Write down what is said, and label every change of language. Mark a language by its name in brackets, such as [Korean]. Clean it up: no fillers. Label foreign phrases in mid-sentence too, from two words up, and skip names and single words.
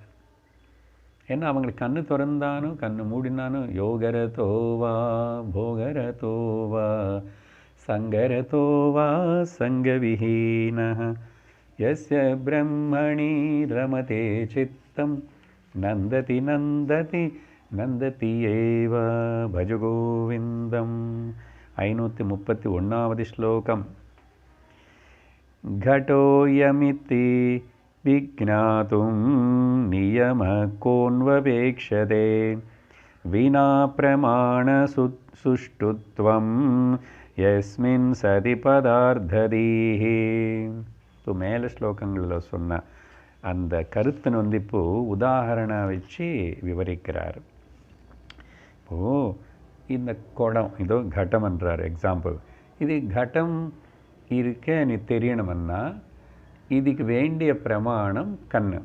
[Tamil] ஏன்னா அவங்களுக்கு கண்ணு திறந்தானோ கண்ணு மூடினானோ [Sanskrit] योगरतो वा भोगरतो वा सङ्गरतो वा सङ्गविहीनो यस्य ब्रह्मणि रमते चित्तं नन्दति नन्दति नन्दति एव भज गोविन्दम्. [Tamil] 531வது ஸ்லோகம். [Sanskrit] घटोऽयमिति विज्ञातुं नियमः कोऽन्वपेक्षते विना प्रमाणसुष्ठुत्वं यस्मिन् सति पदार्थदीः. [Tamil] இப்போ மேலே ஸ்லோகங்களில் சொன்ன அந்த கருத்தை வந்து இப்போது உதாரணம் வச்சு விவரிக்கிறார். இப்போது இந்த குடம் இதோ கட்டம் என்றார் எக்ஸாம்பிள். இது கட்டம் இருக்க நீ தெரியணும்னா இதுக்கு வேண்டிய பிரமாணம் கண்ணு.